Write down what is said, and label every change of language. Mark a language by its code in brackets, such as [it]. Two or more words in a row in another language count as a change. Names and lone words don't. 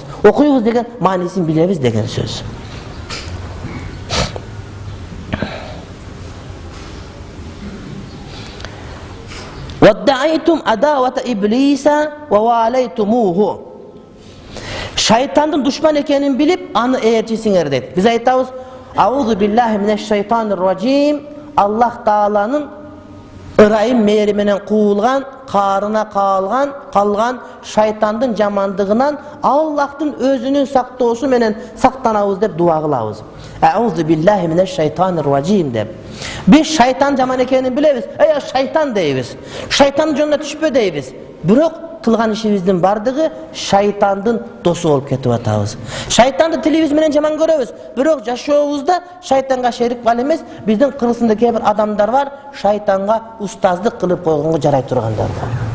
[ky] Окуйбуз деген маанисин билебиз деген сөз. [ar] ادعيتم عداوة إبليس وواليتموه. [ky] Шайтандын душман экенин билип, аны ээрчисиңер дейт. Биз айтабыз: [ar] أعوذ بالله من الشيطان الرجيم. [ky] Аллах Тааланын ырайым мээри менен куулган, карына калган шайтандын жамандыгынан Аллахтын өзүнүн сактоосу менен сактанабыз деп дуа кылабыз. [ar] أعوذ بالله من الشيطان الرجيم [ky] деп. Биз шайтан жаман экенин билебиз. Шайтан дейбиз. Шайтандын жолуна түшпө дейбиз. Бирок кылган ишибиздин бардыгы шайтандын досу болуп кетип атабыз. Шайтанды тилибиз менен жаман көрөбүз, бирок жашообузда шайтанга шерик кал эмес, биздин кыргызында кээ бир адамдар бар, шайтанга устаздык кылып койгонго жарай тургандар бар.